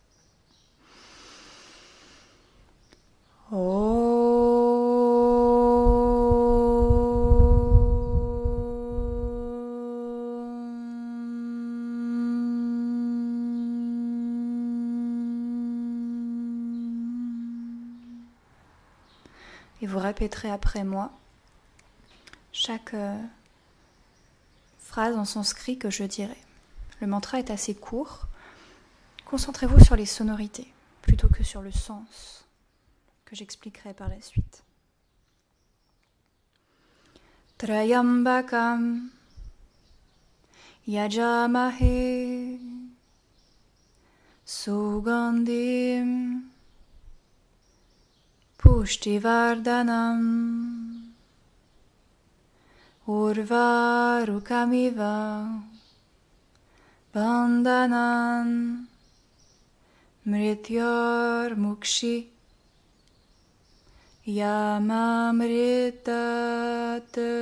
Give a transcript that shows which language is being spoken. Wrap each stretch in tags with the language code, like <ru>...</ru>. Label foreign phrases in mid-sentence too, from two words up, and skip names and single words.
<fr>Et vous répéterez après moi chaque phrase en sanskrit que je dirai. Le mantra est assez court. Concentrez-vous sur les sonorités plutôt que sur le sens que j'expliquerai par la suite.</fr> <sa>त्रयम्बकम् यजामहे सुगन्धिम् पुष्टिवर्धनम् उर्वारुकमिव बन्धनन् मृत्योर्मुक्षि यमामृतात्.</sa>